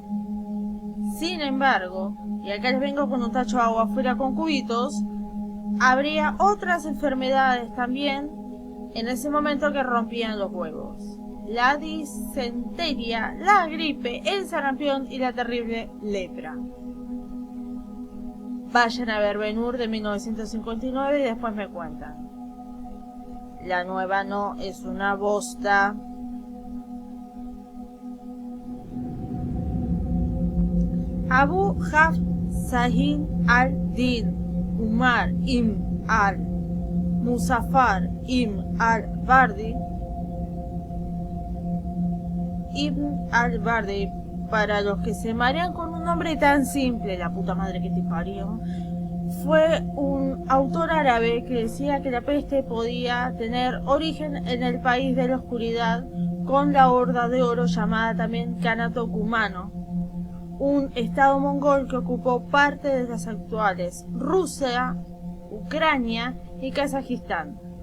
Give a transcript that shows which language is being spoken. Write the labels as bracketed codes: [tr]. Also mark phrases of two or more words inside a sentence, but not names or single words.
[es] Sin embargo, y acá les vengo con un tacho de agua afuera con cubitos, habría otras enfermedades también en ese momento que rompían los huevos. La disentería, la gripe, el sarampión y la terrible lepra. Vayan a ver Ben-Hur de 1959 y después me cuentan. La nueva no, es una bosta. Abu Hafs Sahin al-Din Umar ibn al-Muzaffar ibn al-Bardi para los que se marean con un nombre tan simple, la puta madre que te parió, fue un autor árabe que decía que la peste podía tener origen en el país de la oscuridad con la horda de oro llamada también Kanato Kumano, un estado mongol que ocupó parte de las actuales Rusia, Ucrania y Kazajistán.